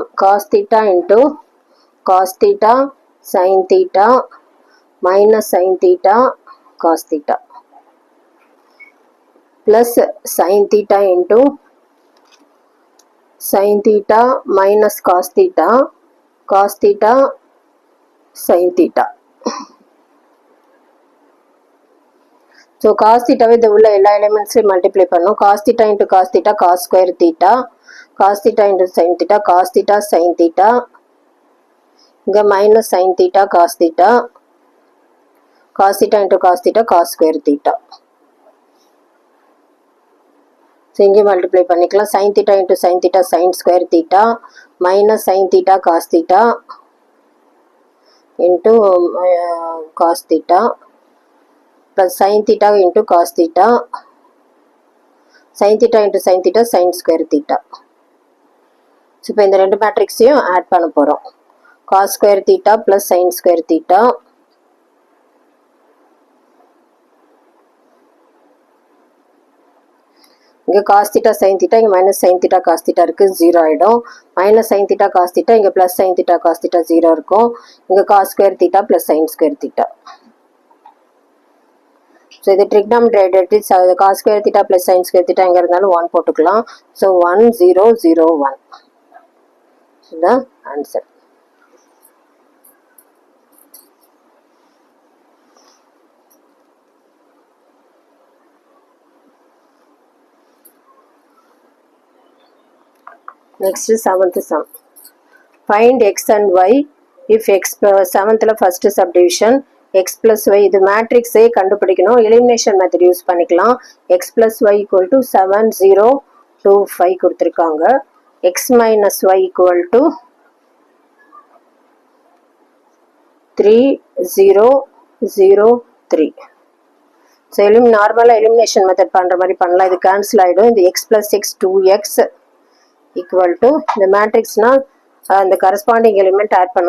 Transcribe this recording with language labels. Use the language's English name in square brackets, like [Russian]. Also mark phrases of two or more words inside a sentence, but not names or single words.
[English] Cos theta into cos theta sin theta minus sin theta cos theta plus sin theta into sin theta minus cos theta sin theta. So cos theta with the [Tamil] உள்ள எல்லா எலிமெண்ட்ஸையும் மல்டிப்ளை பண்ணோம். [English] cos theta into cos theta cos square theta, cos theta into sin theta cos theta sin theta, இங்கே minus sin theta cos theta, cos theta into cos theta cos square theta. [Tamil] ஸோ இங்கே மல்டிப்ளை பண்ணிக்கலாம். [English] sin theta into sin theta sin square theta minus sin theta cos theta into cos theta plus sin theta into cos theta, sin theta into sin theta sin square theta. [Tamil] ஸோ இப்போ இந்த ரெண்டு மேட்ரிக்ஸையும் ஆட் பண்ண போகிறோம். [English] cos square theta plus sin square theta இங்கே cos theta sin theta இங்கே மைனஸ் sin theta cos theta [Tamil] இருக்குது 0 ஆகிடும். [English] மைனஸ் sin theta cos theta இங்கே ப்ளஸ் sin theta cos theta 0 இருக்கும். இங்கே cos square theta plus sin square theta. [Tamil] ஸோ இது ட்ரிக்னாமெட்ரி [English] cos square theta plus sin square theta [Tamil] எங்கே இருந்தாலும் 1 போட்டுக்கலாம். ஸோ 1 0 0 1 இதுதான் ஆன்சர். [English] Next is 7th sum. Find x and y if x 7th first subdivision x plus y [Tamil] இது மேட்ரிக்ஸ் A கண்டுபிடிக்கணும். [English] elimination method use [Tamil] பண்ணிக்கலாம். [English] x plus y equal to 7 0 2 5 கொடுத்துருக்காங்க. x minus y equal to 3 0 0 3. [Tamil] ஸோ நார்மலாக [English] elimination method [Tamil] பண்ணுற மாதிரி பண்ணலாம். இது கேன்சல் ஆகிடும். இது [English] x plus x 2x equal to [Tamil] இந்த மேட்ரிக்ஸ்னா அந்த [English] corresponding element [Tamil] ஆட் பண்ணும்.